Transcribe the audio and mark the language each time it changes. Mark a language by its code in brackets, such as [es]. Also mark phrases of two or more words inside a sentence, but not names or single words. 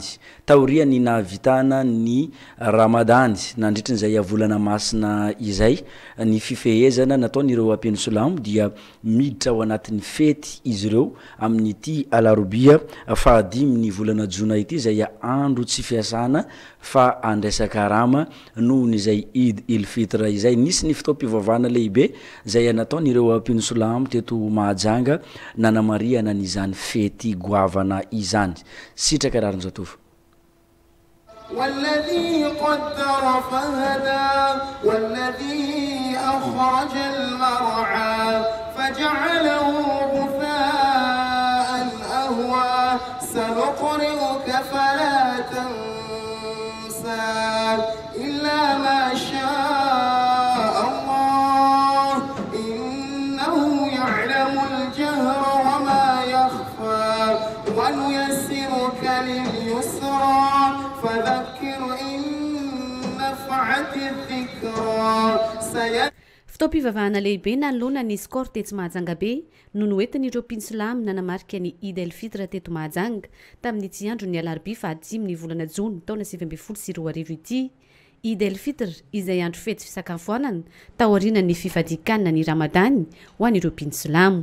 [mg] Taoriany nahavitana ny Ramadany nandritran'izay volana masina izay ny fifehezana nataon'ireo mpino silamo dia miditra ao anatin'ny fety izy ireo amin'ity alarobia fa 5 volana Jona ity izay andro tsy fiasana fa andraisaka rama noho n'izay Eid el Fitr izay nisy ny fitaom-pivavahana lehibe izay nataon'ireo mpino silamo teto Mahajanga nanamariana n'izany fety goavana izany. Sitraka raron-jatovo. [ar] والذي قدر فهدى والذي أخرج المرعى فجعله غثاء أهوى سنقرئك فلا تنسى إلا ما شاء الله إنه يعلم الجهر وما يخفى ونيسرك لليسرى فذكر إن نفعت الذكرى [mg] Fitaom-pivavahana lehibe nanolona ny skor tetsy Mahajanga be no noentin'ireo mpino silamo nanamarika ny Eid el Fitr teto Mahajanga tamin'ny tsy andro ny alarobia fa 5 volana Jona taona 2024 ity. Eid el Fitr izay andro fety fisakafoanana taoriana ny fifadikanana ny Ramadany ho an'ireo mpino silamo.